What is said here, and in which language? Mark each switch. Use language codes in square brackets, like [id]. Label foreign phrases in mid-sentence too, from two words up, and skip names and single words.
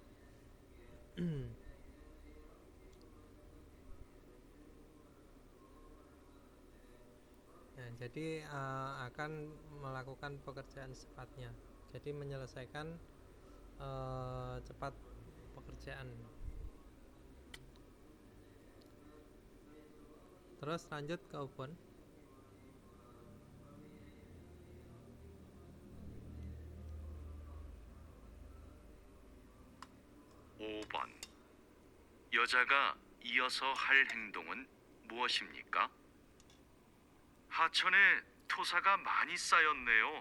[id] Nah, jadi akan melakukan pekerjaan secepatnya, jadi menyelesaikan cepat pekerjaan. Terus lanjut ke upon. [ko] 5번. 여자가 이어서 할 행동은 무엇입니까? 하천에 토사가 많이 쌓였네요.